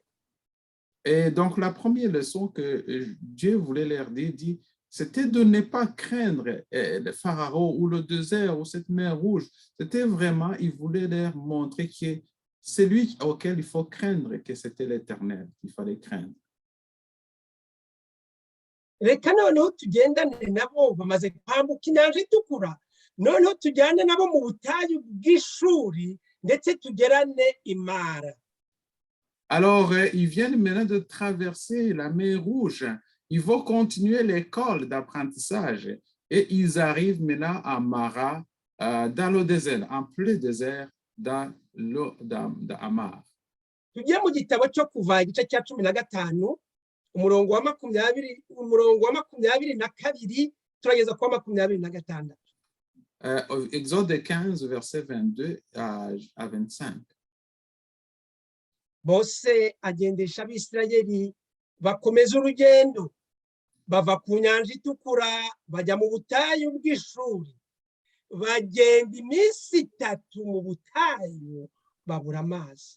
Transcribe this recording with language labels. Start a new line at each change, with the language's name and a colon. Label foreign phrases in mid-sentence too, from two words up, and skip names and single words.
French: Et donc, la première leçon que Dieu voulait leur dire, c'était de ne pas craindre le Pharaon ou le désert ou cette mer rouge. C'était vraiment, il voulait leur montrer que c'est lui auquel il faut craindre, que c'était l'Éternel qu'il fallait craindre.
Kinyarwanda: reka noneho tugendane nabo bamaze kwambuka inyanja itukura noneho tujyane nabo mu butayu bw'ishuri ndetse tugerane imara.
French: Alors, ils viennent maintenant de traverser la mer Rouge. Ils vont continuer l'école d'apprentissage et ils arrivent maintenant à Mara, dans le désert, en plein désert, dans l'eau d'Amar.
Kinyarwanda: Tugiye mu gitabo cyo kuva igice cya 15 umurongo wa 22 turageza kwa 26.
French: Exode 15, verset 22 à 25.
Kinyarwanda: Mose agendesha abisirayeli bakomeza urugendo bava ku nyanja itukura bajya mu butayu bw'ishuri bagenda iminsi 3 mu butayu babura amazi.